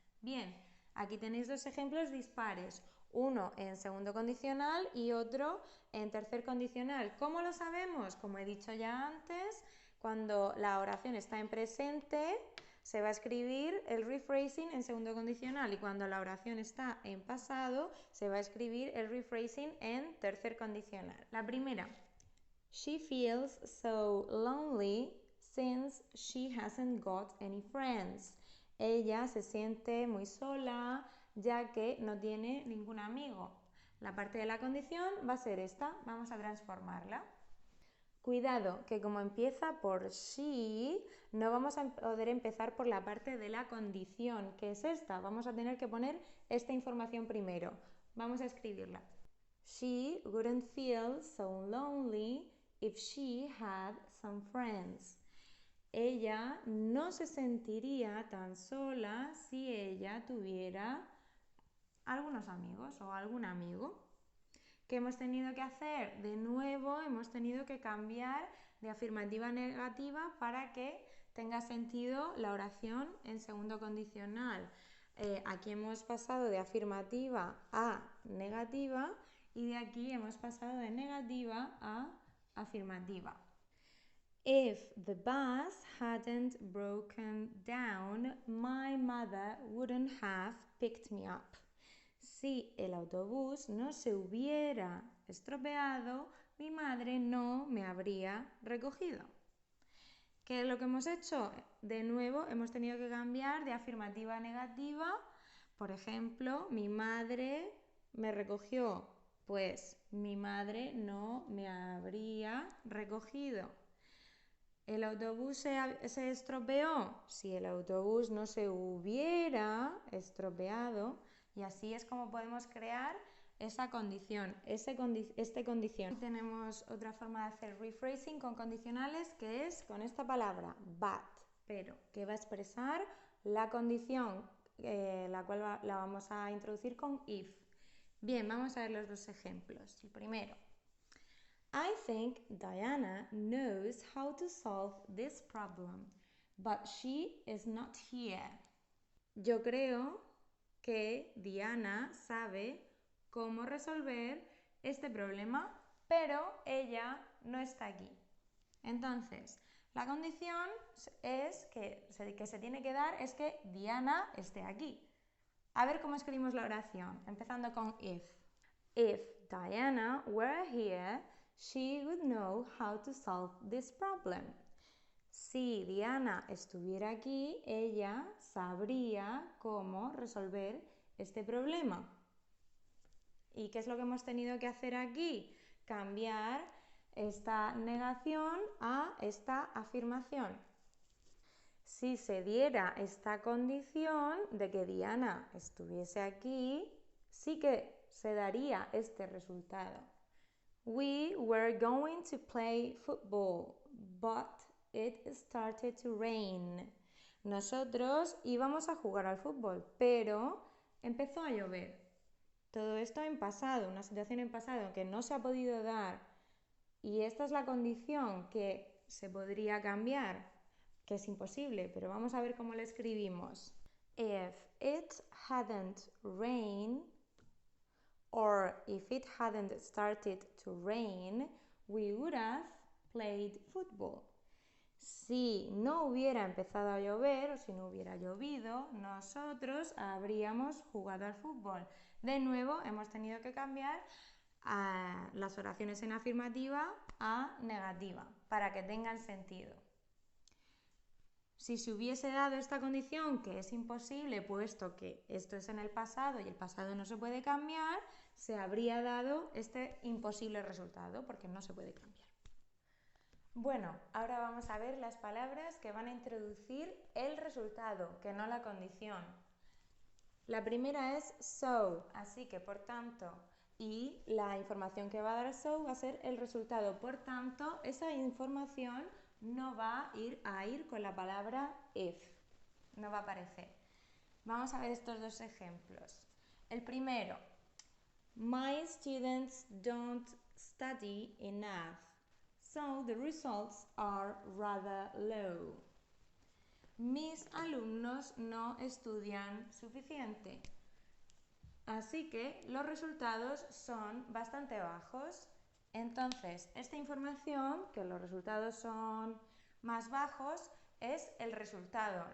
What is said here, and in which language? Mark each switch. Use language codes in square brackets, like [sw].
[es] Bien, aquí tenéis dos ejemplos dispares, uno en segundo condicional y otro en tercer condicional. ¿Cómo lo sabemos? Como he dicho ya antes, cuando la oración está en presente se va a escribir el rephrasing en segundo condicional y cuando la oración está en pasado se va a escribir el rephrasing en tercer condicional. La primera, [en] She feels so lonely since she hasn't got any friends. [es] Ella se siente muy sola ya que no tiene ningún amigo. La parte de la condición va a ser esta, vamos a transformarla. Cuidado, que como empieza por she, no vamos a poder empezar por la parte de la condición, que es esta. Vamos a tener que poner esta información primero. Vamos a escribirla. [en] She wouldn't feel so lonely if she had some friends. [es] Ella no se sentiría tan sola si ella tuviera algunos amigos o algún amigo. ¿Qué hemos tenido que hacer? De nuevo hemos tenido que cambiar de afirmativa a negativa para que tenga sentido la oración en segundo condicional. Aquí hemos pasado de afirmativa a negativa y de aquí hemos pasado de negativa a afirmativa. [en] If the bus hadn't broken down, my mother wouldn't have picked me up. [es] Si el autobús no se hubiera estropeado, mi madre no me habría recogido. ¿Qué es lo que hemos hecho? De nuevo hemos tenido que cambiar de afirmativa a negativa. Por ejemplo, mi madre me recogió. Pues mi madre no me habría recogido. ¿El autobús se estropeó? Si el autobús no se hubiera estropeado, y así es como podemos crear esa condición, condición. Tenemos otra forma de hacer rephrasing con condicionales que es con esta palabra, but, pero, que va a expresar la condición, la cual la vamos a introducir con if. Bien, vamos a ver los dos ejemplos. El primero. [en] I think Diana knows how to solve this problem, but she is not here. [es] Yo creo que Diana sabe cómo resolver este problema, pero ella no está aquí. Entonces, la condición es que se tiene que dar es que Diana esté aquí. A ver cómo escribimos la oración, empezando con if. [en] If Diana were here, she would know how to solve this problem. [es] Si Diana estuviera aquí, ella sabría cómo resolver este problema. ¿Y qué es lo que hemos tenido que hacer aquí? Cambiar esta negación a esta afirmación. Si se diera esta condición de que Diana estuviese aquí, sí que se daría este resultado. [en] We were going to play football, but it started to rain. [es] Nosotros íbamos a jugar al fútbol, pero empezó a llover. Todo esto en pasado, una situación en pasado que no se ha podido dar. Y esta es la condición que se podría cambiar, que es imposible, pero vamos a ver cómo lo escribimos. [en] If it hadn't rained, or if it hadn't started to rain, we would have played football. [es] Si no hubiera empezado a llover o si no hubiera llovido, nosotros habríamos jugado al fútbol. De nuevo, hemos tenido que cambiar las oraciones en afirmativa a negativa para que tengan sentido. Si se hubiese dado esta condición, que es imposible, puesto que esto es en el pasado y el pasado no se puede cambiar, se habría dado este imposible resultado, porque no se puede cambiar. Bueno, ahora vamos a ver las palabras que van a introducir el resultado, que no la condición. La primera es so, así que por tanto, y la información que va a dar so va a ser el resultado. Por tanto, esa información no va a ir con la palabra if, no va a aparecer. Vamos a ver estos dos ejemplos. El primero, [en] my students don't study enough, so the results are rather low. [es] Mis alumnos no estudian suficiente, así que los resultados son bastante bajos. Entonces, esta información, que los resultados son más bajos, es el resultado.